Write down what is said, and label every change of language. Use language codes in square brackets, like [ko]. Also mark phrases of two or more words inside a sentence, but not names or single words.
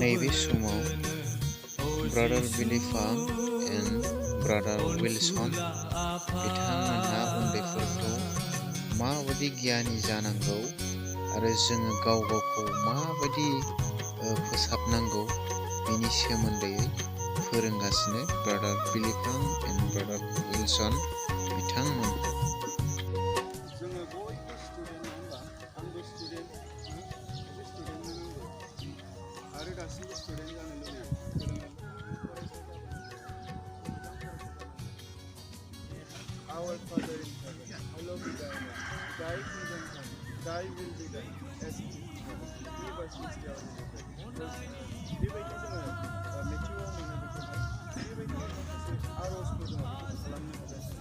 [brx] नैबे समाव ब्रादार बिलिफां एन्ड ब्रादार विल्सन बिथांमोनहा उन्दैफोरखौ माबायदि गियानि जानांगौ आरो जोङो गाव गावखौ माबायदि फोसाबनांगौ बेनि सोमोन्दै फोरोंगासिनो ब्रादार बिलिफां एन्ड ब्रादार विल्सन बिथांमोनखौ। जोङो बयबो स्टुडेन्ट नङा होमबा? आंबो स्टुडेन्ट, आरो गासिबो स्टुडेन्ट जानो लुबैयो। [en] Our Father in heaven, hallowed be thy name. Thy kingdom come, thy will be done, as it is in heaven. Give us this day our daily bread. [brx] बेबायदि जोङो मेथ्युआव मोनो बेखौहाय बेबायदि माखासे आर'जफोर दङ बेखौ खालामनो हागासिनो।